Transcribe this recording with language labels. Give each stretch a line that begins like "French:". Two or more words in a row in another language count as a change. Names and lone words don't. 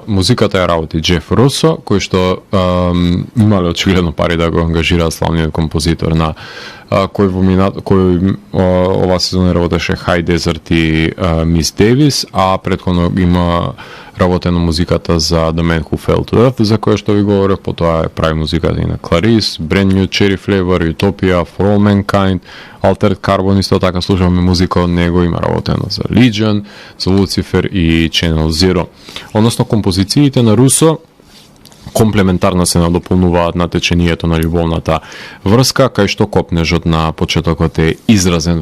Macedonian: Музиката ја работи Джеф Русо, кој што имале очигледно пари да го ангажираат славниот композитор на кој ова сезона работеше High Desert и Мис Дейвис, а претходно има работено музиката за The Man Who Fell to Earth, за која што ви говорев, потоа прави музиката и на Clarice, Brand New Cherry Flavor, Utopia, For All Mankind, Altered Carbon, исто така слушаме музика од него, има работено за Legion, за Lucifer и Channel Zero. Односно, композициите на Русо комплементарно се надополнуваат на течението на љубовната врска, кај што копнежот на почетокот е изразен